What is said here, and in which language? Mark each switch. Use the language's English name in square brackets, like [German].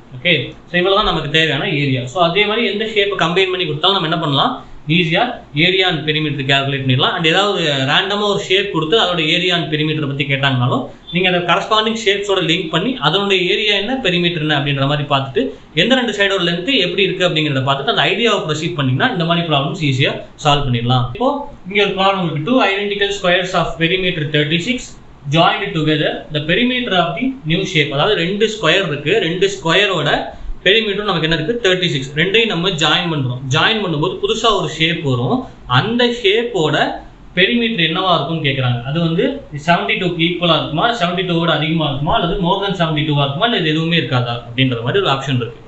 [Tamil] Okay, so இவ்வளோ தான் நமக்கு தேவையான ஏரியா. ஸோ அதே மாதிரி எந்த ஷேப்பை கம்பைன் பண்ணி கொடுத்தாலும் நம்ம என்ன பண்ணலாம், ஈஸியாக ஏரியா அண்ட் பெரிமீட்டர் கேல்குலேட் பண்ணிடலாம். அண்ட் ஏதாவது ரேண்டமாக ஒரு ஷேப் கொடுத்து அதோட ஏரியா அண்ட் பெரிமீட்டரை பற்றி கேட்டாங்கனாலும் நீங்கள் அதை கரஸ்பாண்டிங் ஷேப்ஸோட லிங்க் பண்ணி அதனுடைய ஏரியா என்ன பெரிமீட்டர் என்ன அப்படின்ற மாதிரி பார்த்துட்டு எந்த 2 சைடோட லென்த்து எப்படி இருக்குது அப்படிங்கிறத பார்த்துட்டு அந்த ஐடியாவை ப்ரொசீட் பண்ணிங்கன்னா இந்த மாதிரி ப்ராப்ளம்ஸ் ஈஸியாக சால்வ் பண்ணிடலாம். இப்போ இங்கே ஒரு ப்ராப்ளம் இருக்குது. [English] 2 identical squares of perimeter 36 joined together the perimeter of the new shape. [Tamil] அதாவது 2 ஸ்கொயர் இருக்கு, 2 ஸ்கொயரோட பெரிமீட்டர் நமக்கு என்ன இருக்கு 36. ரெண்டையும் நம்ம ஜாயின் பண்றோம். ஜாயின் பண்ணும்போது புதுசா ஒரு ஷேப் வரும். அந்த ஷேப்போட பெரிமீட்டர் என்னவா இருக்கும்னு கேட்குறாங்க. அது வந்து 72க்கு ஈக்குவலாக இருக்குமா, 72ஓட அதிகமாக இருக்குமா, அல்லது மோர் தென் 72 இருக்குமா, இல்லை இது எதுவுமே இருக்காதா அப்படின்ற மாதிரி ஒரு ஆப்ஷன் இருக்கு.